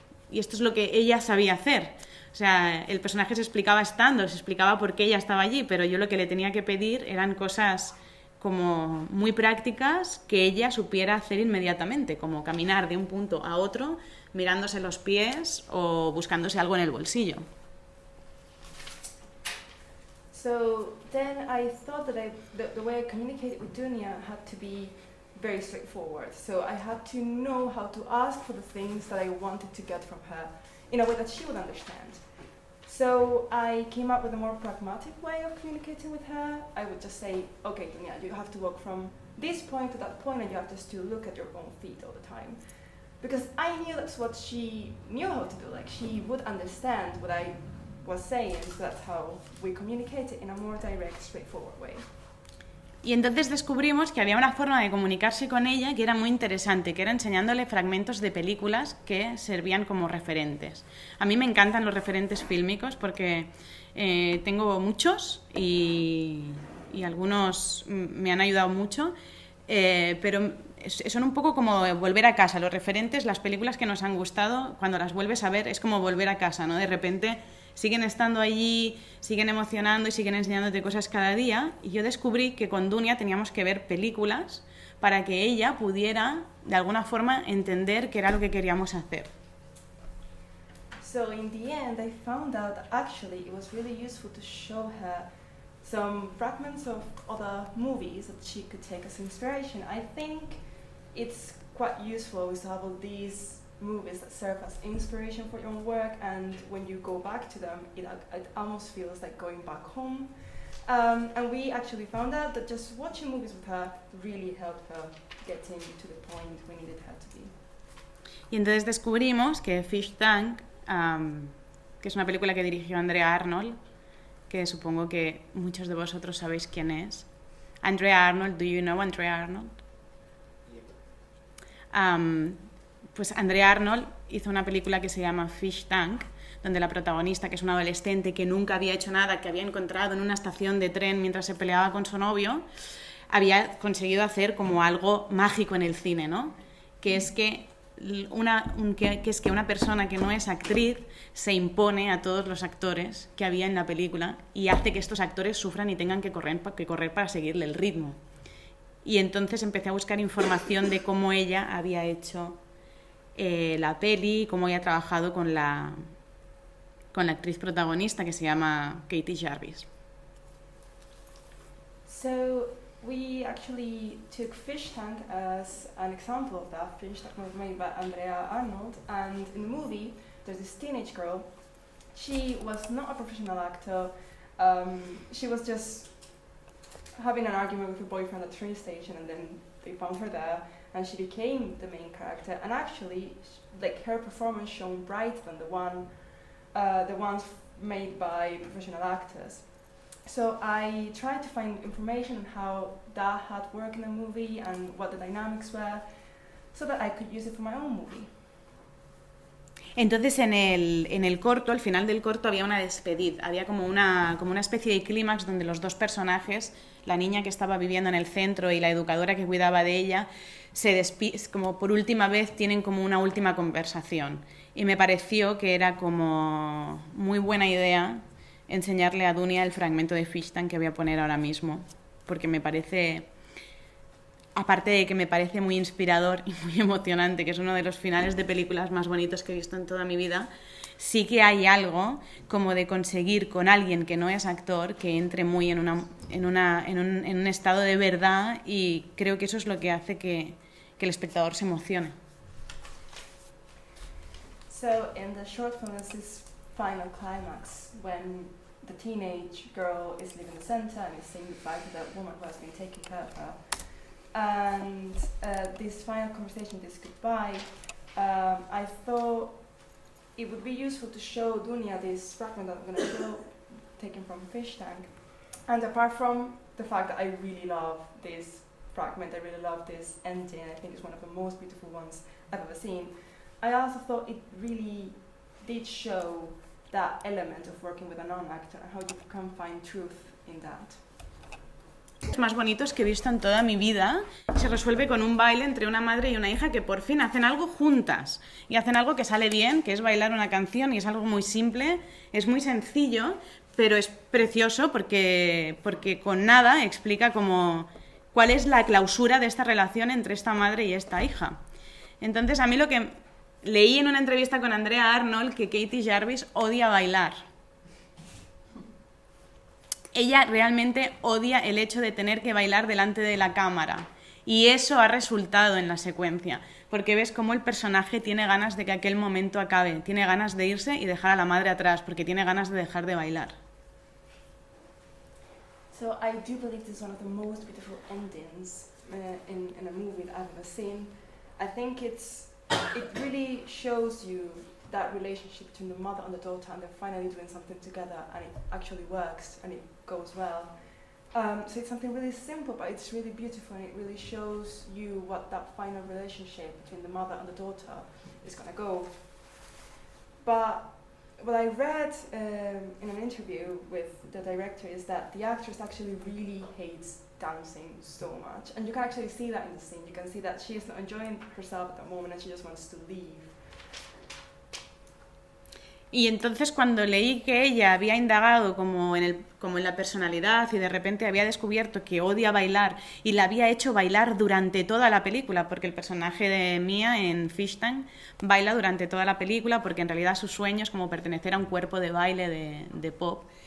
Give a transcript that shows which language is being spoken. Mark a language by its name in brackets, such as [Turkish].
[Spanish] Y esto es lo que ella sabía hacer. O sea, el personaje se explicaba estando, se explicaba por qué ella estaba allí, pero yo lo que le tenía que pedir eran cosas como muy prácticas que ella supiera hacer inmediatamente, como caminar de un punto a otro mirándose los pies o buscándose algo en el bolsillo. [English] So then I thought that the way I communicated with Dunia had to be very straightforward. So I had to know how to ask for the things that I wanted to get from her in a way that she would understand. So I came up with a more pragmatic way of communicating with her. I would just say, okay, Dunia, you have to walk from this point to that point and you have just to look at your own feet all the time. Because I knew that's what she knew how to do. Like, she would understand what I was saying, so that's how we communicated in a more direct, straightforward way. [Spanish] Y entonces descubrimos que había una forma de comunicarse con ella que era muy interesante, que era enseñándole fragmentos de películas que servían como referentes. A mí me encantan los referentes fílmicos porque tengo muchos y algunos me han ayudado mucho, pero son un poco como volver a casa. Los referentes, las películas que nos han gustado, cuando las vuelves a ver es como volver a casa, ¿no? De repente siguen estando allí, siguen emocionando y siguen enseñándote cosas cada día. Y yo descubrí que con Dunia teníamos que ver películas para que ella pudiera, de alguna forma, entender qué era lo que queríamos hacer. [English] So in the end, I found out that actually it was really useful to show her some fragments of other movies that she could take as inspiration. I think it's quite useful always to have all these movies that serve as inspiration for your own work, and when you go back to them, it almost feels like going back home. And we actually found out that just watching movies with her really helped her getting to the point we needed her to be. [Spanish] Y entonces descubrimos que Fish Tank, que es una película que dirigió Andrea Arnold, que supongo que muchos de vosotros sabéis quién es. [English] Andrea Arnold, do you know Andrea Arnold? [Spanish] Pues Andrea Arnold hizo una película que se llama Fish Tank, donde la protagonista, que es una adolescente que nunca había hecho nada, que había encontrado en una estación de tren mientras se peleaba con su novio, había conseguido hacer como algo mágico en el cine, ¿no? Que es que una persona que no es actriz se impone a todos los actores que había en la película y hace que estos actores sufran y tengan que correr para seguirle el ritmo. Y entonces empecé a buscar información de cómo ella había hecho la peli, cómo había trabajado con la actriz protagonista que se llama Katie Jarvis. [English] So we actually took Fish Tank as an example of that. Fish Tank was made by Andrea Arnold, and in the movie there's this teenage girl. She was not a professional actor. She was just having an argument with her boyfriend at the train station, and then they found her there, and she became the main character. And actually, like, her performance shone brighter than the ones made by professional actors. So I tried to find information on how that had worked in the movie and what the dynamics were, so that I could use it for my own movie. [Spanish] Entonces en el corto, al final del corto, había una despedida, había como una especie de clímax donde los dos personajes, la niña que estaba viviendo en el centro y la educadora que cuidaba de ella, como por última vez tienen como una última conversación. Y me pareció que era como muy buena idea enseñarle a Dunia el fragmento de Fish Tank que voy a poner ahora mismo, porque me parece aparte de que me parece muy inspirador y muy emocionante, que es uno de los finales de películas más bonitos que he visto en toda mi vida, sí que hay algo como de conseguir con alguien que no es actor que entre muy en un estado de verdad, y creo que eso es lo que hace que el espectador se emocione. [English] So in the short film is this final climax when the teenage girl is leaving the center and is saying goodbye to the woman who has been taking care of her. And this final conversation, this goodbye, I thought it would be useful to show Dunia this fragment that I'm going to show, taken from Fish Tank. And apart from the fact that I really love this fragment, I really love this ending, I think it's one of the most beautiful ones I've ever seen, I also thought it really did show that element of working with a non-actor and how you can find truth in that. [Spanish] Los más bonitos que he visto en toda mi vida se resuelve con un baile entre una madre y una hija que por fin hacen algo juntas y hacen algo que sale bien, que es bailar una canción, y es algo muy simple, es muy sencillo, pero es precioso porque con nada explica cuál es la clausura de esta relación entre esta madre y esta hija. Entonces, a mí lo que leí en una entrevista con Andrea Arnold, que Katie Jarvis odia bailar. Ella realmente odia el hecho de tener que bailar delante de la cámara, y eso ha resultado en la secuencia, porque ves cómo el personaje tiene ganas de que aquel momento acabe, tiene ganas de irse y dejar a la madre atrás, porque tiene ganas de dejar de bailar. [English] So I do believe this is one of the most beautiful endings in a movie that I've ever seen. I think it really shows you that relationship between the mother and the daughter, and they're finally doing something together, and it actually works and it goes well. So it's something really simple, but it's really beautiful, and it really shows you what that final relationship between the mother and the daughter is going to go. But what I read in an interview with the director is that the actress actually really hates dancing so much, and you can actually see that in the scene. You can see that she is not enjoying herself at that moment and she just wants to leave. [Spanish] Y entonces, cuando leí que ella había indagado como en la personalidad, y de repente había descubierto que odia bailar y la había hecho bailar durante toda la película, porque el personaje de Mia en Fish Tank baila durante toda la película, porque en realidad su sueño es como pertenecer a un cuerpo de baile de pop.